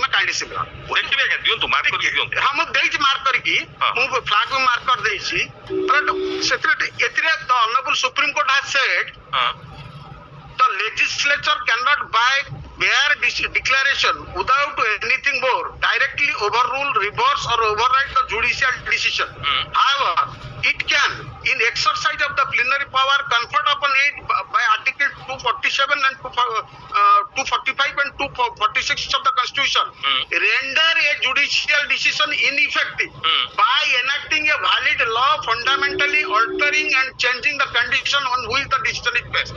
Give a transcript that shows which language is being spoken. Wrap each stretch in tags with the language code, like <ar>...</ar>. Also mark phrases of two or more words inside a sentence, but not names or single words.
<or>ଚାଲିଛି ପୁରା। ଦେଖିବି ଆଜ୍ଞା, ଦିଅନ୍ତୁ ମାର୍କ କରିକି ଦିଅନ୍ତୁ। ହଁ ମୁଁ ଦେଇଛି ମାର୍କ କରିକି, ହଁ। ମୁଁ ଫ୍ଲାଗ ବି ମାର୍କ କରିଦେଇଛି। ସେଥିରେ ଏଥିରେ</or> <en>the Honorable Supreme Court has said</en> <or>ହଁ</or> <en>the legislature cannot by mere declaration without anything more directly overrule, reverse or override the judicial decision. However, it can, in exercise of the plenary power conferred upon it by Article 247 and 245 and 246 of the Constitution, render a judicial decision ineffective by enacting a valid law fundamentally altering and changing the condition on which the decision is based.</en>